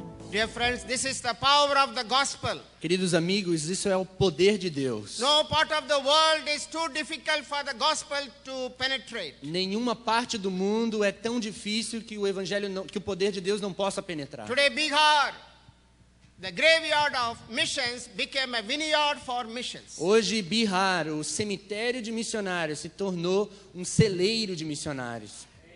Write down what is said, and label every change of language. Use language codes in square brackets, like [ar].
[en] Dear friends, this is the power of the gospel. [pt] Queridos amigos, isso é o poder de Deus. [en] No part of the world is too difficult for the gospel to penetrate. [pt] Nenhuma parte do mundo é tão difícil que o evangelho que o poder de Deus não possa penetrar. [en] Today Bihar, the graveyard of missions, became a vineyard for missions. [pt] Hoje Bihar, o cemitério de missionários, se tornou um celeiro de missionários.